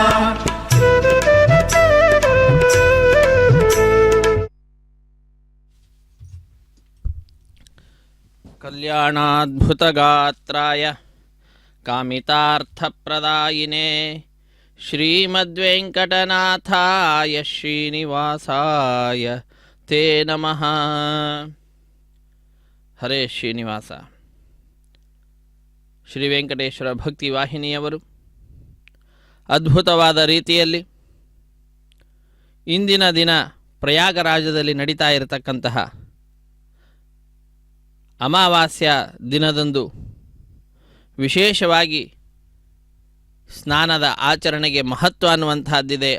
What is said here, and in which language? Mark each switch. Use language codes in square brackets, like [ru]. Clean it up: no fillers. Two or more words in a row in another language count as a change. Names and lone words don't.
[sa] ಕಲ್ಯಾಣಾದ್ಭುತಗಾತ್ರಾಯ ಕಾಮಿತಾರ್ಥಪ್ರದಾಯಿನೇ ಶ್ರೀಮದ್ವೆಂಕಟನಾಥಾಯ ಶ್ರೀನಿವಾಸಾಯ ತೇ ನಮಃ. ಹರೇ ಶ್ರೀನಿವಾಸ. [kn] ಶ್ರೀ ವೆಂಕಟೇಶ್ವರ ಭಕ್ತಿ ವಾಹಿನಿಯವರು ಅದ್ಭುತವಾದ ರೀತಿಯಲ್ಲಿ ಇಂದಿನ ದಿನ ಪ್ರಯಾಗರಾಜದಲ್ಲಿ ನಡೀತಾ ಇರತಕ್ಕಂತಹ ಅಮಾವಾಸ್ಯ ದಿನದಂದು ವಿಶೇಷವಾಗಿ ಸ್ನಾನದ ಆಚರಣೆಗೆ ಮಹತ್ವ ಅನ್ನುವಂತಹದ್ದಿದೆ.